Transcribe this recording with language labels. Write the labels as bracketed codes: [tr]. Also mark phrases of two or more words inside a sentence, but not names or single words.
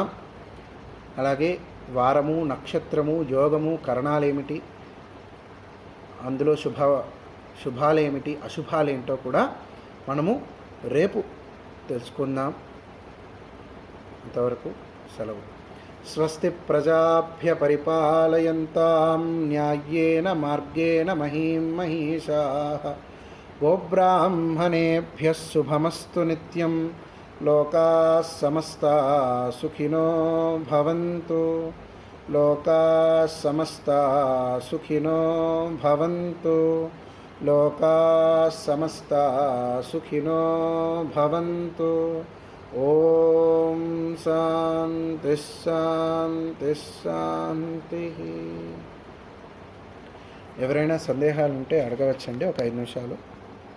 [te] అలాగే వారము, నక్షత్రము, యోగము, కరణాలేమిటి, అందులో శుభాలేమిటి, అశుభాలేంటో కూడా మనము రేపు తెలుసుకుందాం. అంతవరకు సెలవు. [sa] స్వస్తి ప్రజాభ్య పరిపాలయంతాం న్యాయేన మార్గేణ మహీం మహిషాః. గోబ్రాహ్మణేభ్యః శుభమస్తు నిత్యం. లోకాః సమస్తాః సుఖినో భవంతు. లోకాః సమస్తాః సుఖినో భవంతు. లోకాః సమస్తాః సుఖినో భవంతు. ఓం శాంతి శాంతి శాంతి. [te] ఎవరైనా సందేహాలు ఉంటే అడగవచ్చండి, ఒక 5 నిమిషాలు.